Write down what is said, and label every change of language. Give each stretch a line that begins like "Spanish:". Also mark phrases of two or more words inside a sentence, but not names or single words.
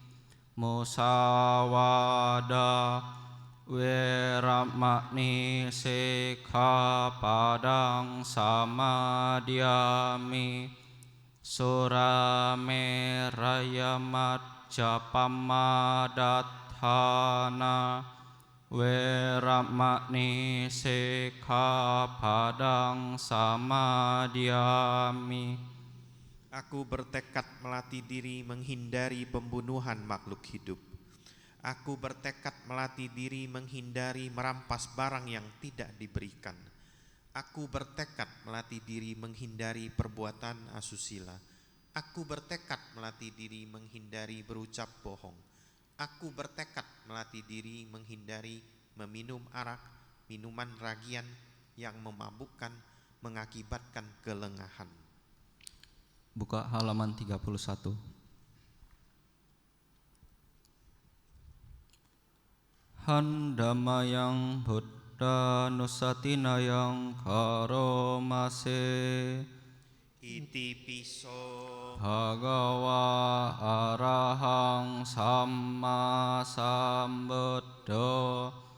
Pali: Musawada weramani sikkhapadang samadhyami. Surameraya majjapammadhatthana weramani sikkhapadang samadhyami.
Indonesian: Aku bertekad melatih diri menghindari pembunuhan makhluk hidup. Aku bertekad melatih diri menghindari merampas barang yang tidak diberikan. Aku bertekad melatih diri menghindari perbuatan asusila. Aku bertekad melatih diri menghindari berucap bohong. Aku bertekad melatih diri menghindari meminum arak, minuman ragian yang memabukkan, mengakibatkan kelengahan. Buka halaman 31.
Pali: Handamayang buddha nusatinayang karomase. Iti piso Bhagava arahang samma sambuddho.